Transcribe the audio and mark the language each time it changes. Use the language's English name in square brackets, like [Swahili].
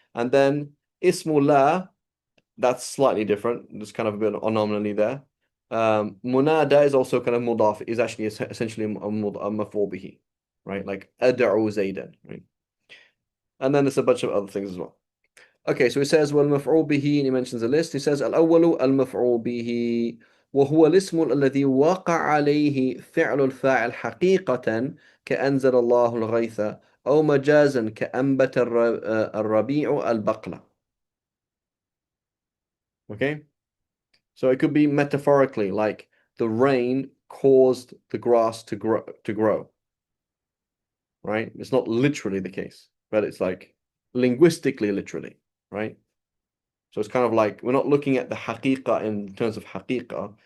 [English] And then ismullah, that's slightly different. There's kind of a bit of anomaly there. Munada is also kind of mudaf, is actually essentially a maf'ul bihi, right? Like ad'u Zaydan, right? And then there's a bunch of other things as well. Okay, so he says [Arabic] والمفعول به, [English] and he mentions a list. He says [Arabic] الأول المفعول به وهو الاسم الذي وقع عليه فعل الفاعل حقيقة كأنزل الله الغيث أو مجازا كأنبت الربيع البقلة. [English] Okay, so it could be metaphorically, like the rain caused the grass to grow, right? It's not literally the case, but it's like linguistically literally, right? So it's kind of like we're not looking at the haqiqa in terms of haqiqa.